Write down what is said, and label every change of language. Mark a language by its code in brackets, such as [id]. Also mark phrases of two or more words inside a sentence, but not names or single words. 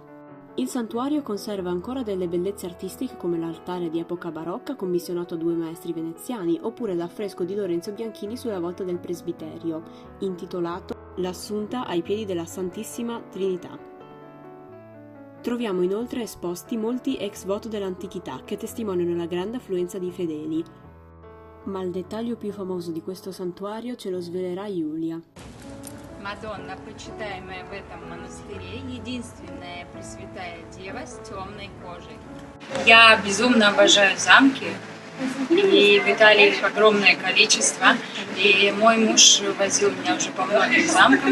[it] Il santuario conserva ancora delle bellezze artistiche come l'altare di epoca barocca commissionato a 2 maestri veneziani, oppure l'affresco di Lorenzo Bianchini sulla volta del presbiterio, intitolato L'Assunta ai piedi della Santissima Trinità. Troviamo inoltre esposti molti ex voto dell'antichità che testimoniano la grande affluenza di fedeli. Ma il dettaglio più famoso di questo santuario ce lo svelerà Giulia. [ru] Мадонна, почитаемая в этом монастыре, единственная Пресвятая Дева с темной кожей. Я безумно обожаю замки, и в Италии их огромное количество. И мой муж возил меня уже по многим замкам.